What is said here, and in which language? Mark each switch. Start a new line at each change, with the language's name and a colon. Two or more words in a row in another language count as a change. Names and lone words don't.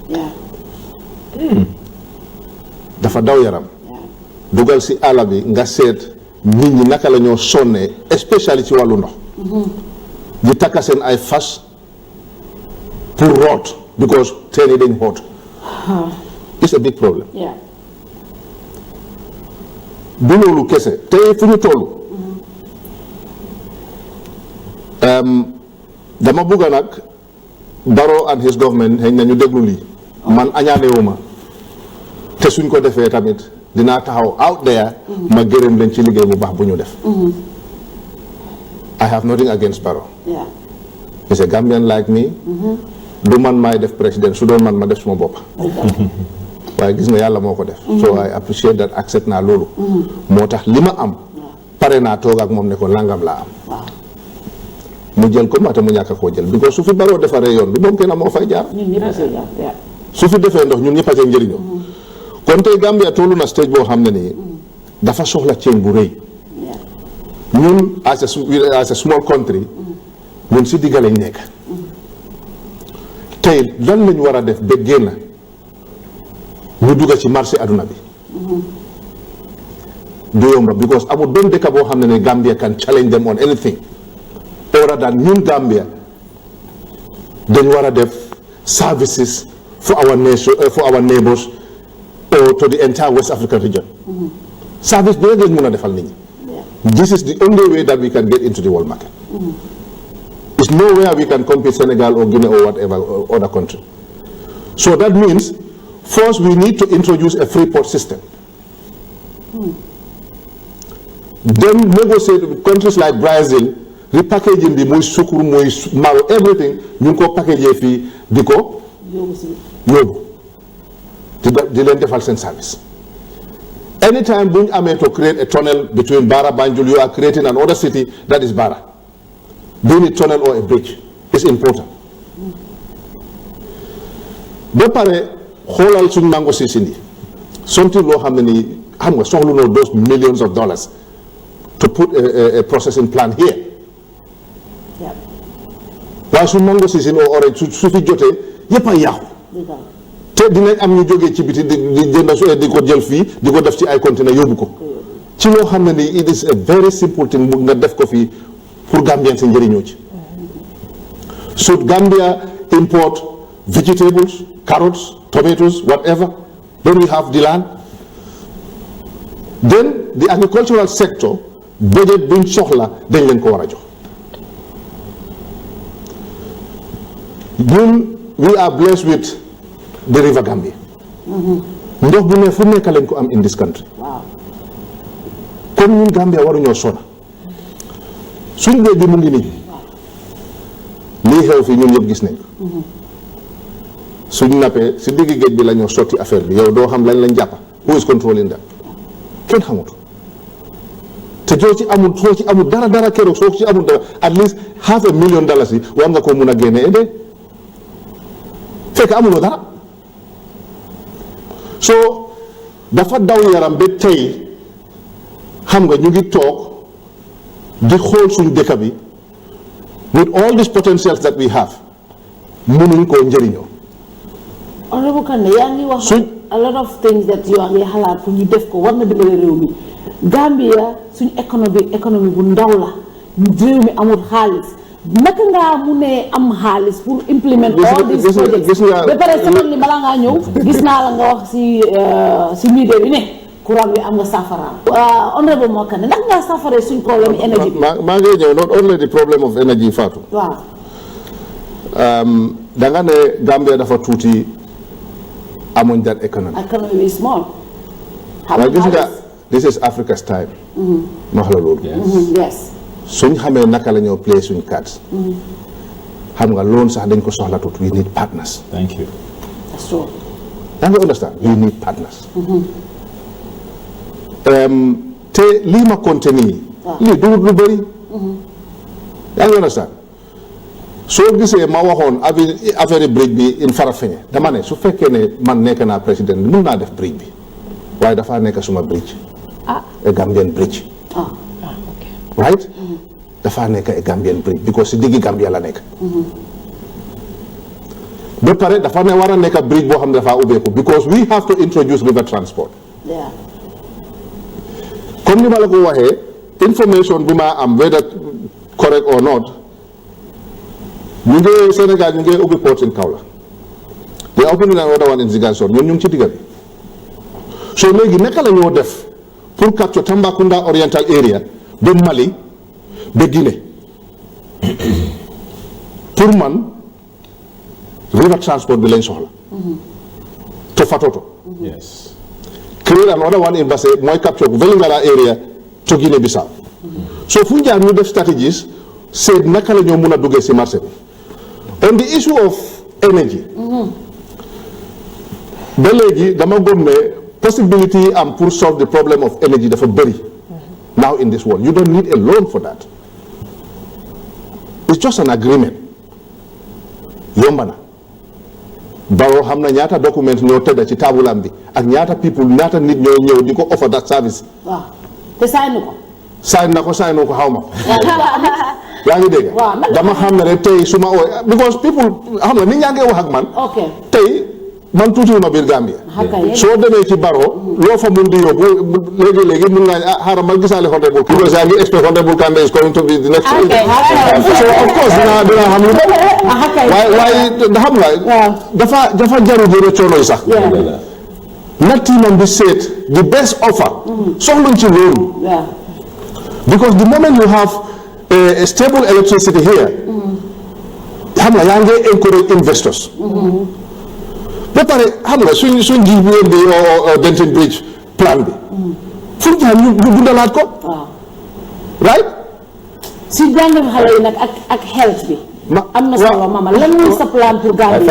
Wolof: Dafa daw yaram. Dugal si àll bi nga seet nit ñi naka la ñoo sonnee especially ci wàllu ndox. Di takka seen ay fas pour root because teen yi dañ xoot.
English: It's a big problem.
Wolof: Du loolu kese tey fu ñu toll. Dama bugga nag
English: Barrow and his government
Wolof: xëy na ñu déglu lii. Man añaanewuma te suñ ko defee tamit dinaa taxaw
English: out there
Wolof: ma gërëm leen ci liggéey bu baax bu ñu def.
English: I have nothing against Barrow. He's a Gambian like me.
Wolof: Du man maay def président su doon man ma def suma bopp. waaye gis nga yàlla moo ko def.
English: So I appreciate that,
Wolof: accept naa loolu. moo tax li ma am pare naa toog ak moom ne ko langam laa am. mu jël ko ma te mu ñàkk koo jël because su fi Barrow defaree yoon du moom kenn moo fay jaar. su fi defee ndox ñun ñëpp a cee njëriñoo. kon tey Gambia tollu na stage boo xam ne nii dafa soxla change bu rëy. ñun
English: as a small country
Wolof: ñun si digga lañ nekk. tey lan lañu war a def ba génn ñu dugg ci marché aduna bi. du yomba because amul benn dëkk boo xam ne
English: Gambia can challenge them on anything other than
Wolof: ñun Gambia dañ war a def
English: services for our nation for our neighbors or to the entire West African region.
Wolof: Service bi rek lañ mën a defal nit ñi.
English: This is the only way that we can get into the world market. It's nowhere we can compete Senegal or Guinea or whatever or other country. So that means first we need to introduce a free port system. Then negotiate with countries like Brazil, repackaging the
Wolof: muy sukkur, muy malo, everything, ñu ko package fii di ko yóbbu di leen defal seen service.
English: Anytime
Wolof: bu ñu amee
English: to create a tunnel between Barra Banjul, you are creating another city that is Barra. Being a tunnel or a bridge is important.
Wolof: Ba pare xoolal suñ mango si sindi something loo xam ne nii xam nga soxlu noo
English: those millions of dollars to put a processing plant here.
Wolof: waaye suñ mango si sindi oo orange su fi jotee yëpp a yàqu te dinañ am ñu jógee ci biti di jënd di ko jël fii di ko def ci ay conteneur yóbbu ko ci loo xam ne nii
English: it is a very simple thing
Wolof: bu nga def ko fii pour Gambien si njëriñoo ci.
English: Should Gambia import vegetables, carrots, tomatoes, whatever, then we have the land. Then the agricultural sector budget
Wolof: buñ soxla dañ leen ko war a jox.
English: Ñun we are blessed with the river Gambia.
Wolof: Ndox bu ne fu nekk lañ ko am
English: in this country.
Wolof: Comme ñun Gambia waruñoo sona suñ géej bi mu ngi nii lii xew fii ñun ñëpp gis nañ suñ nappee si digg géej bi la ñoo sotti affaire bi yow doo xam lañ lañ jàppa
English: who is controlling that
Wolof: kenn xamut te soo ci amul dara keroog soo ci amul dara
English: at least
Wolof: $500,000 yi war nga ko mun a génne inde fekk amuloo dara soo dafa daw yaram ba tey xam nga ñu ngi toog di xool suñu dëkk bi
English: with all these potentials that we have
Wolof: mënuñ koo njëriñoo. Honorable Kandeh yaa ngi wax
English: a lot of things that you
Wolof: ngi xalaat pour ñu def ko war na dimbale réew mi Gambia suñu économie bu ndaw la réew mi amul xaalis naka ngaa mu ne am xaalis pour
English: implement all these projects
Wolof: ba pare sama li balaa ngaa ñëw gis naa la nga wax si media bi ne courant bi am nga saafara. Honorable moo Kandeh ndax ngaa saafara suñ problème énergie bi. maa ngi ñëw
English: not only the problem of energy Fatou.
Wolof: waaw. da nga ne Gambia dafa tuuti amuñ
English: that economy. Economy is small.
Wolof: waaye gis nga
English: this is Africa's time.
Wolof: ma wax la loolu.
English: yes.
Wolof: suñ xamee naka la ñoo play suñ cards. xam nga loolu sax dañ ko soxla tuut
English: we need partners. Thank you. That's true.
Wolof: da nga
English: understand we need partners.
Wolof: te lii ma compté nii lii du lu bëri yaa ngi understand soo gisee ma waxoon affaire bridge bi in Farafenni dama ne su fekkee ne man nekk naa président mun naa def bridge bi waaye dafa nekk suma bridge
English: a Gambian bridge right
Wolof: dafa nekk
English: a Gambian bridge because
Wolof: si diggi Gambia la nekk ba pare dafa ne war a nekk bridge boo xam ne dafa ubbeeku
English: because we have to introduce river transport.
Wolof: Comme ni ma la ko waxee information bi ma am
English: whether correct or not
Wolof: ñu ngi Sénégal ñu ngi ubbi
English: port in Kaolack they are opening another one in Ziguinchor
Wolof: ñun ñu ngi ci digga bi so léegi naka la ñoo def pour
English: capture Tambacounda Oriental area
Wolof: ba Mali ba Guinée pour man
English: river transport
Wolof: bi lañ soxla
English: to Fatoto. Yes. Create another one in Basse
Wolof: mooy
English: capture Vélingara area to Guinée Bissau so
Wolof: fu jaar ñu def strategies seet naka la ñoo mun a duggee si marché bi
English: on the issue of energy
Wolof: ba léegi dama gëm ne possibility am pour
English: solve the problem of energy
Wolof: dafa bëri
English: now in this world you don't need a loan for that it's just an agreement
Wolof: yomba na Barrow xam na ñaata document ñoo tëdda ci taabulam bi ak ñaata people ñaata nit ñoo ñëw di ko
English: offer that service.
Wolof: waaw te sign ko. sign na ko sign ko xaw ma. yaa ngi dégg. dama xam ne rek tey su ma oo because people xam nga nit ñaa ngi wax ak man. ok tey man tuuti ma biir Gambia soo demee ci baro loo fa mun di yóbbu léegi mun nga xaaral ma gisaale honorable
English: because
Wolof: yaa ngi
English: expect honorable Kandeh is going to be the next so of course
Wolof: dina xam lu waaye xam nga dafa jaru jëre coono yi sax na tiimam bi seet
English: the best offer
Wolof: soxluñ ci loolu
English: because the moment you have a stable electricity here
Wolof: xam nga yaa ngi
English: encourage investors
Wolof: ba pare xam nga suñ ji bi Denton Bridge plan bi fu ñu ñu dundalaat ko right si jàngam xale yi nag ak health bi am na solo mama lan mooy sa plan pour Gambia